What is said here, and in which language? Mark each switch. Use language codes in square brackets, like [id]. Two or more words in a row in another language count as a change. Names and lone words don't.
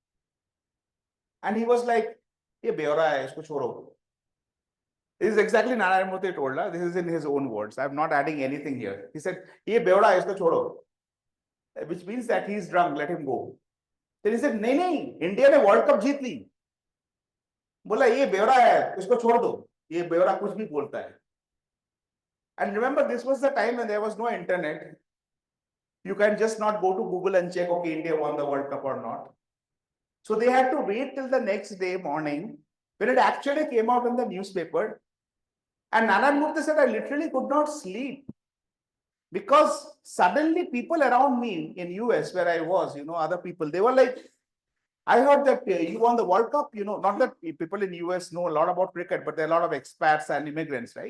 [en] And he was like, [hi] "ये बेवड़ा है, इसको छोड़ो." [en] This is exactly Narayan Murthy told us. This is in his own words. I'm not adding anything here. He said, [hi] "ये बेवड़ा है, इसको छोड़ो," [en] which means that he's drunk, let him go. Then he said, [hi] "नहीं, नहीं, India ने World Cup जीत ली। बोला, "ये बेवड़ा है, इसको छोड़ दो. ये बेवड़ा कुछ भी बोलता है." [en] And remember, this was the time when there was no internet. You can just not go to Google and check, okay, India won the World Cup or not. So they had to wait till the next day morning when it actually came out in the newspaper. And Narayan Murthy said, I literally could not sleep because suddenly people around me in US where I was, you know, other people, they were like, I heard that you won the World Cup, you know, not that people in US know a lot about cricket, but there are a lot of expats and immigrants, right?